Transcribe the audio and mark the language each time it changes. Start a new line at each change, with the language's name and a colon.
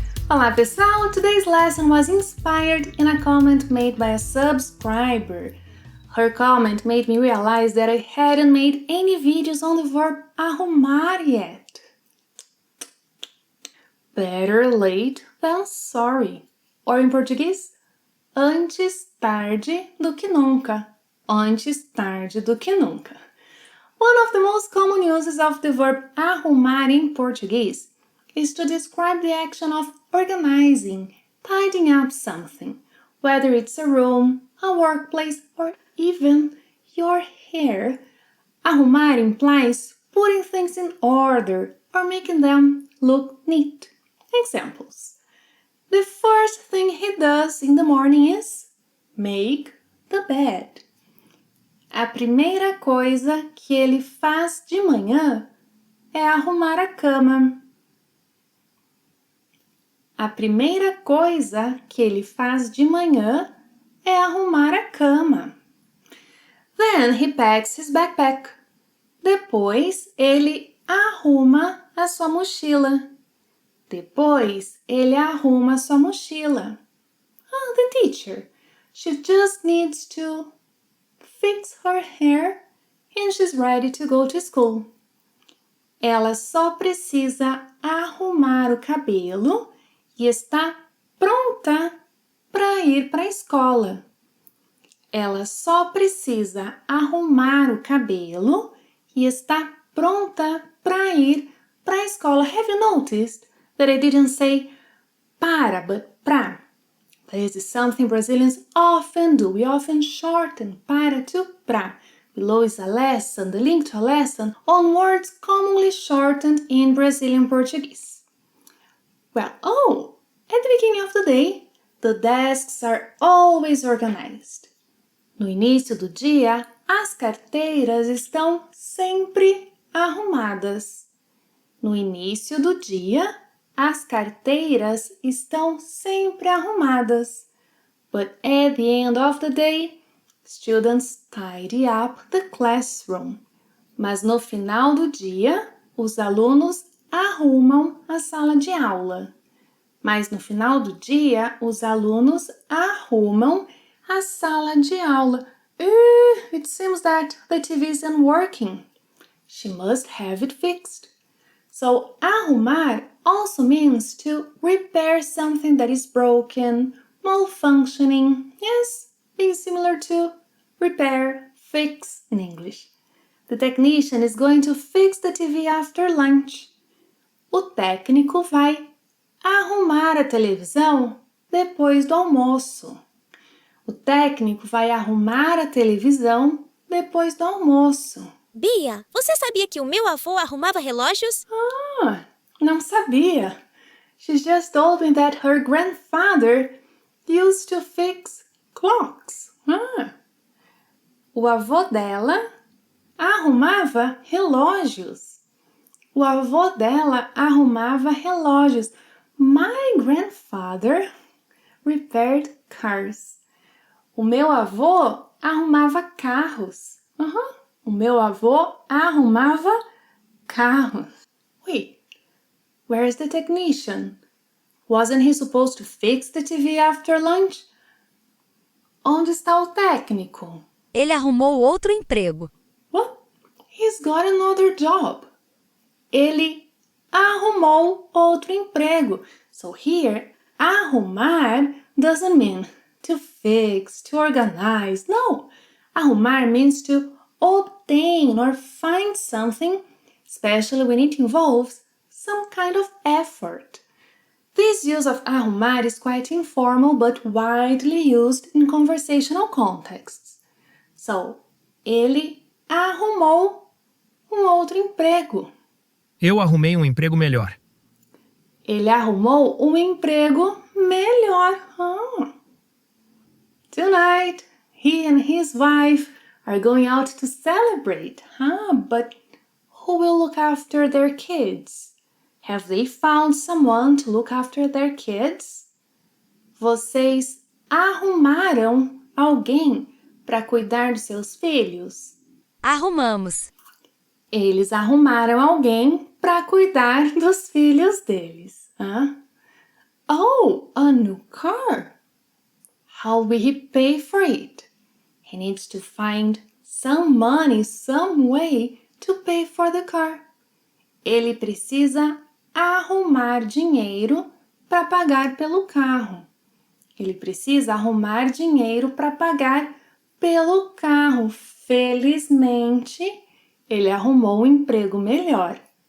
Portuguese: Olá pessoal,
English: today's lesson was inspired in a comment made by a subscriber. Her comment made me realize that I hadn't made any videos on the verb arrumar yet. Better late than sorry. Or in Português,
Portuguese: antes tarde do que nunca. Antes tarde do que nunca.
English: One of the most common uses of the verb arrumar in Portuguese is to describe the action of organizing, tidying up something, whether it's a room, a workplace, or even your hair. Arrumar implies putting things in order or making them look neat. Examples. The first thing he does in the morning is make the bed.
Portuguese: A primeira coisa que ele faz de manhã é arrumar a cama. A primeira coisa que ele faz de manhã é arrumar a cama.
English: Then he packs his backpack.
Portuguese: Depois ele arruma a sua mochila. Depois ele arruma a sua mochila.
English: The teacher. She just needs to fix her hair and she's ready to go to school. Ela só precisa arrumar o cabelo e está pronta para ir para a escola. Ela só precisa arrumar o cabelo e está pronta para ir para a escola. Have you noticed that I didn't say para, but pra? This is something Brazilians often do. We often shorten para to pra. Below is a lesson, the link to a lesson on words commonly shortened in Brazilian Portuguese. Well, at the beginning of the day, the desks are always organized.
Portuguese: No início do dia, as carteiras estão sempre arrumadas. No início do dia, as carteiras estão sempre arrumadas.
English: But at the end of the day, students tidy up the classroom.
Portuguese: Mas no final do dia, os alunos arrumam a sala de aula. Mas no final do dia, os alunos arrumam a sala de aula.
English: It seems that the TV isn't working. She must have it fixed. So, arrumar also means to repair something that is broken, malfunctioning. Yes, being similar to repair, fix in English. The technician is going to fix the TV after lunch.
Portuguese: O técnico vai arrumar a televisão depois do almoço. O técnico vai arrumar a televisão depois do almoço. Bia, você sabia que o meu avô arrumava relógios? Não sabia.
English: She just told me that her grandfather used to fix clocks.
Portuguese: O avô dela arrumava relógios. O avô dela arrumava relógios.
English: My grandfather repaired cars.
Portuguese: O meu avô arrumava carros. O meu avô arrumava carros.
English: Wait, where's the technician? Wasn't he supposed to fix the TV after lunch?
Portuguese: Onde está o técnico? Ele arrumou outro emprego.
English: What? He's got another job.
Portuguese: Ele arrumou outro emprego.
English: So here, arrumar doesn't mean to fix, to organize. No, arrumar means to obtain or find something, especially when it involves some kind of effort. This use of arrumar is quite informal but widely used in conversational contexts.
Portuguese: So, ele arrumou outro emprego. Eu arrumei emprego melhor. Ele arrumou emprego melhor.
English: Tonight, he and his wife are going out to celebrate. But who will look after their kids? Have they found someone to look after their kids?
Portuguese: Vocês arrumaram alguém para cuidar dos seus filhos? Arrumamos. Eles arrumaram alguém para cuidar dos filhos deles.
English: Oh, a new car. How will he pay for it? He needs to find some money, some way to pay for the car.
Portuguese: Ele precisa arrumar dinheiro para pagar pelo carro. Ele precisa arrumar dinheiro para pagar pelo carro. Felizmente, ele arrumou um emprego melhor.